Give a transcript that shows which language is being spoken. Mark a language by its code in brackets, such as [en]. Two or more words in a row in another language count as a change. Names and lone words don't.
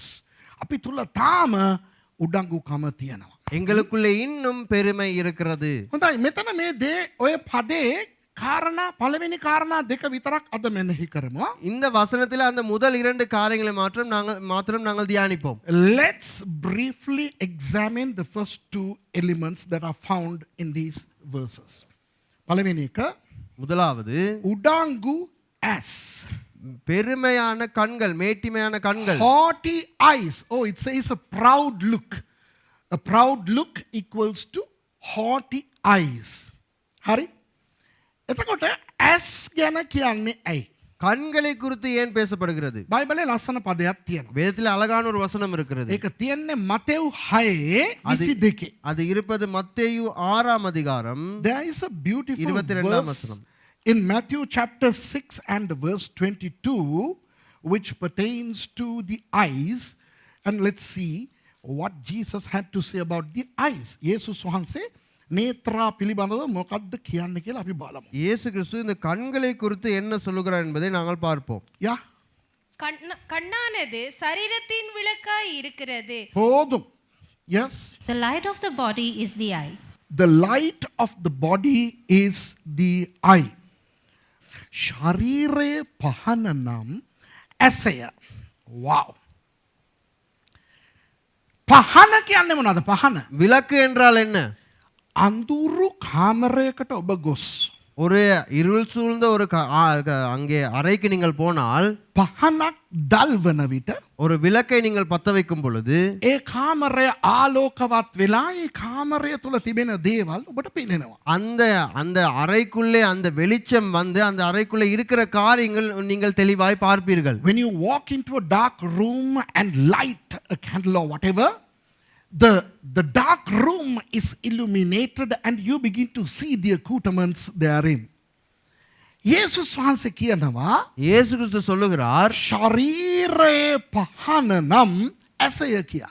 [si] අපි තුල තාම උඩඟුකම තියෙනවා. [ta] எங்களுக்குள்ளே இன்னும் பெருமை இருக்கிறது. [si] හොඳයි, මෙතන මේ දේ ඔය පදේ කාරණා පළවෙනි කාරණා දෙක විතරක් අද මෙනෙහි කරමු. [ta] இந்த வசனத்தில் அந்த முதல் இரண்டு காரியங்களை மாத்திரம் நாங்கள் தியானிப்போம். [en] Let's briefly examine the first two elements that are found in these verses. [si] පළවෙනි එක [ta] முதலாவது [si] උඩඟු as. [ta] பெருமையான கண்கள், மேட்டிமையான கண்கள். [en] Haughty eyes. Oh, it says a proud look. A proud look equals to haughty eyes. [si] හරි? එතකොට as ගැන කියන්නේ ඇයි? [ta] கண்களை குறித்து ஏன் பேசப்படுகிறது? [si] බයිබලේ ලස්සන පදයක් තියෙනවා. [ta] வேதத்தில் அழகான ஒரு வசனம் இருக்கிறது. [si] ඒක තියෙන්නේ මතෙව් 6:22. [ta] அது இருப்பது மத்தேயு 6ஆம் அதிகாரம். [en] There is a beautiful [ta] 22ஆம் [en] verse [ta] வசனம். [en] in Matthew chapter 6 and verse 22 which pertains to the eyes, and let's see what Jesus had to say about the eyes. [si] යේසුස් වහන්සේ නේත්‍රා පිළිබඳව මොකක්ද කියන්නේ කියලා අපි බලමු. [ta] இயேசு கிறிஸ்து இந்த கண்களை குறித்து என்ன சொல்லுகிறார் என்பதை நாங்கள் பார்ப்போம். யா கண்ணானது சரீரத்தின் விளக்காய் இருக்கிறது. போதும். [en] Yes. The light of the body is the eye. The light of the body is the eye. [si] ශරීරයේ පහන නම් ඇසය. Wow. පහන කියන්නේ මොනවද? පහන. [ta] விளக்கு என்றால் என்ன? [si] අඳුරු කාමරයකට ඔබ ගොස්. [ta] ஒரு இருள் சூழ்ந்த ஒரு அங்கே அறைக்கு நீங்கள் போனால் [si] පහනක් දල්වන විට [ta] ஒரு விளக்கை நீங்கள் பத்த வைக்கும் பொழுது [si] ඒ කාමරය ආලෝකවත් වෙලා ඒ කාමරය තුල තිබෙන දේවල් ඔබට පේනවා. [ta] அந்த அந்த அறைக்குள்ளே அந்த வெளிச்சம் வந்து அந்த அறைக்குள்ளே இருக்கிற காரியங்கள் நீங்கள் தெளிவாய் பார்ப்பீர்கள். [en] When you walk into a dark room and light a candle or whatever, the dark room is illuminated and you begin to see the accoutrements therein. [si] යේසුස් වහන්සේ කියනවා [ta] இயேசு கிறிஸ்து சொல்லுகிறார் [si] ශරීරයේ පහන නම් ඇසය කියා.